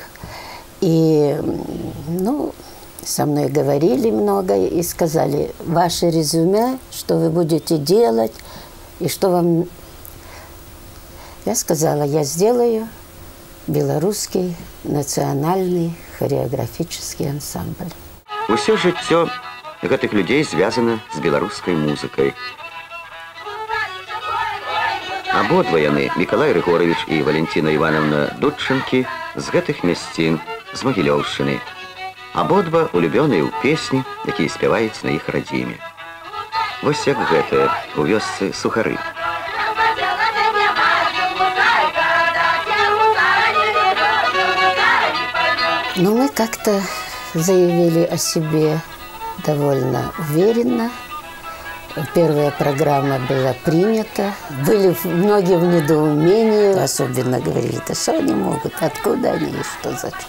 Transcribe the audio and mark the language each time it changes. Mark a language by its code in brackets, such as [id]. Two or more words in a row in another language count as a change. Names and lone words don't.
[ru] И, со мной говорили много и сказали, ваше резюме, что вы будете делать, и что вам... Я сказала, я сделаю белорусский национальный хореографический ансамбль. [be] Усё жыццё гэтых людзей звязана з беларускай музыкай. Абодва яны, Мікалай Рыгорович і Валентина Івановна Дудчынкі, з гэтых мясцін, з Магілёўшчыны. Абодва улюбёныя ў песні, якія спяваюць на іх радзіме. Вось як гэтае у вёсцы Сухары. [ru] Но мы как-то заявили о себе довольно уверенно. Первая программа была принята. Были многие в недоумении. Особенно говорили, да что они могут, откуда они и что, зачем.